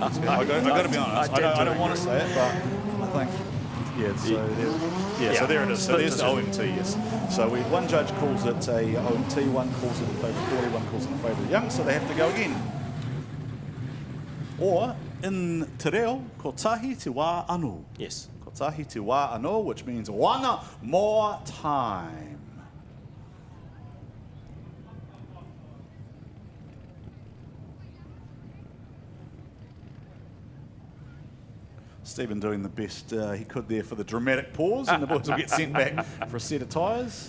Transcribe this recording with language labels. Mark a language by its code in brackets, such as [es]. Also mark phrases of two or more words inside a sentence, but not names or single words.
[en] I've got to be honest. I don't want to say it, but I think. So there it is. So there's the OMT, yes. So one judge calls it a OMT, one calls it in favour of Thorley, one calls it in favour of Young, so they have to go again. Or in [mi] Te Reo, ko tahi te wā anō. [en] Yes. [mi] Ko tahi te wā anō, [en] which means one more time. Stephen doing the best he could there for the dramatic pause, and the boys will get sent back for a set of tyres.